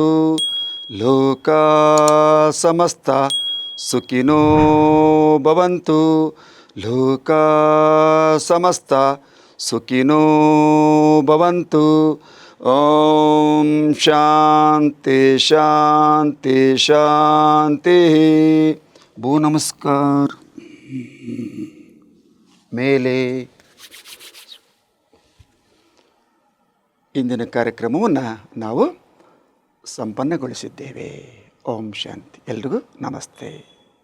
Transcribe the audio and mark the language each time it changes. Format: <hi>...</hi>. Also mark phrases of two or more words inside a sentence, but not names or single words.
<sa>ಲೋಕ ಸಮಸ್ತ ಸುಖಿನೋ ಭವಂತು. ಲೋಕ ಸಮಸ್ತ ಸುಖಿನೋ ಭವಂತು. ಓಂ ಶಾಂತಿ ಶಾಂತಿ ಶಾಂತಿ. ಭೂ ನಮಸ್ಕಾರ.</sa> <kn>ಮೇಲೆ ಇಂದಿನ ಕಾರ್ಯಕ್ರಮವನ್ನು ನಾವು ಸಂಪನ್ನಗೊಳಿಸಿದ್ದೇವೆ.</kn> <sa>ಓಂ ಶಾಂತಿ.</sa> <kn>ಎಲ್ರಿಗೂ ನಮಸ್ತೆ.</kn>